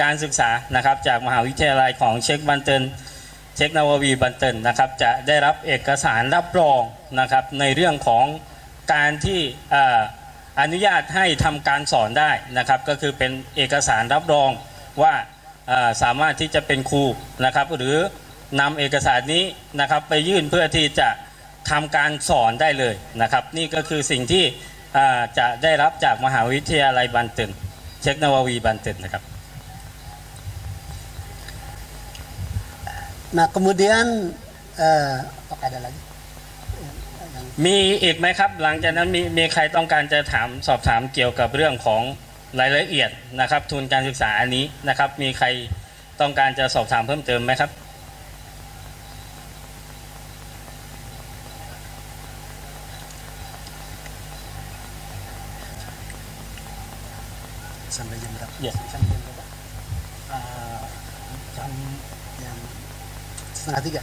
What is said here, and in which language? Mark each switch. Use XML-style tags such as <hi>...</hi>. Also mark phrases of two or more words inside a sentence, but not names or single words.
<th>การศึกษานะครับจากมหาวิทยาลัยของเชคบันเตินเชคนาวาวีบันเตินนะครับจะได้รับเอกสารรับรองนะครับในเรื่องของการที่อนุญาตให้ทำการสอนได้นะครับก็คือเป็นเอกสารรับรองว่าสามารถที่จะเป็นครูนะครับหรือนำเอกสารนี้นะครับไปยื่นเพื่อที่จะทำการสอนได้เลยนะครับนี่ก็คือสิ่งที่จะได้รับจากมหาวิทยาลัยบันเตินเชคนาวาวีบันเตินนะครับ</th> <id>Nah, kemudian apakah ada lagi?</id> <th>มีอีกไหมครับหลังจากนั้นมีใครต้องการจะสอบถามเกี่ยวกับเรื่องของรายละเอียดนะครับทุนการศึกษาอันนี้นะครับมีใครต้องการจะสอบถามเพิ่มเติมไหมครับ</th> <id>Sampai jam berapa? Yes. Sampai jam berapa? Jam yang 2:30.</id>